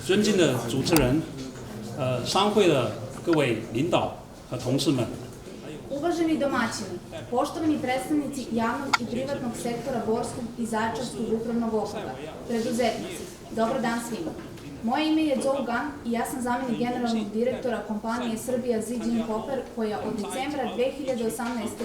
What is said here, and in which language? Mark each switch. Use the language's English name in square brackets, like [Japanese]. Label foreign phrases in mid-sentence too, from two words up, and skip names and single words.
[Chinese] 尊敬的主持人，商会的各位领导和同事们， [Serbian] Uvaženi domaćini, poštovani predstavnici javnog i privatnog sektora Borskog i Zaječarskog upravnog okruga, preduzetnici, dobar dan svima. Moje ime je Zhou Gan i ja sam zamjenik generalnog direktora kompanije Srbija Ziđin Koper koja od decembra 2018.